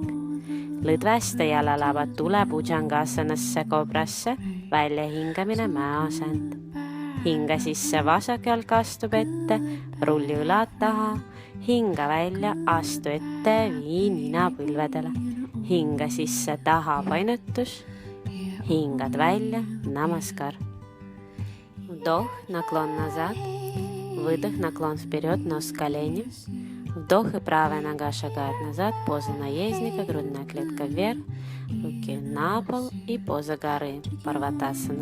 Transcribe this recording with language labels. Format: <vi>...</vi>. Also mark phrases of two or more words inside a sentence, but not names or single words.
<et>Lõdveste jalalabad tule Bhujangasanasse, kobrasse, väljahingamine, mäeasend. Hinga sisse, vasak jalg astub ette, rulli õlad taha. Hinga välja, astu ette, vii nina põlvedele. Hinga sisse, taha painutus. Hingad välja,</et> <ru>namaskar. Вдох, наклон назад. Выдох, наклон вперед, нос к коленям. Вдох, и правая нога шагает назад, поза наездника, грудная клетка вверх, руки на пол и поза горы, парватасана.</ru>